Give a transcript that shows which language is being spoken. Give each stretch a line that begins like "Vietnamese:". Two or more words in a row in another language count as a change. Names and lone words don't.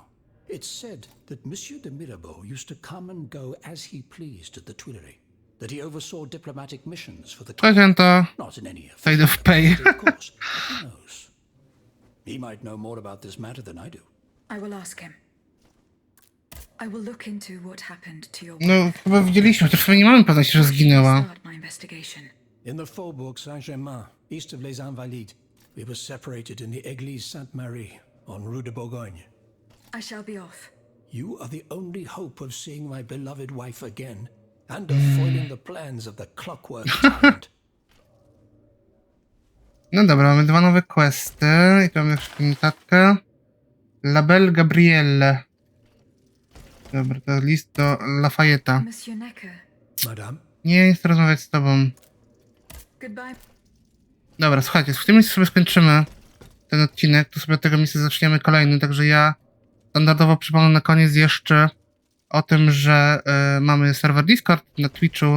English: It's said that Monsieur de Mirabeau used to come and go as he pleased at the Tuileries. That he oversaw diplomatic missions for the
Polish: Powiedziałem to.
English: not in any State of pay. of course. But who knows? He might know more about this matter than I do. I will ask him. I will look into what happened to your No, wife.
Polish: chyba widzieliśmy, chociaż nie mamy pewności, że zginęła.
English: Start my investigation. In the faubourg Saint-Germain, east of les Invalides, we were separated in the Église Sainte-Marie on Rue de Bourgogne. I shall be off. You are the only hope of seeing my beloved wife again, and of foiling the plans of the clockwork tyrant.
Polish: No dobra, mamy 2 nowe questy. I tu mamy jeszcze notatkę. Label Gabrielle. Dobra, to list do Lafayette'a. Monsieur Necker. Madame, Nie chcę rozmawiać z tobą. Goodbye. Dobra, słuchajcie, w tym miejscu sobie skończymy ten odcinek. Tu sobie od tego miejsca zaczniemy kolejny. Także ja standardowo przypomnę na koniec jeszcze o tym, że mamy serwer Discord na Twitchu.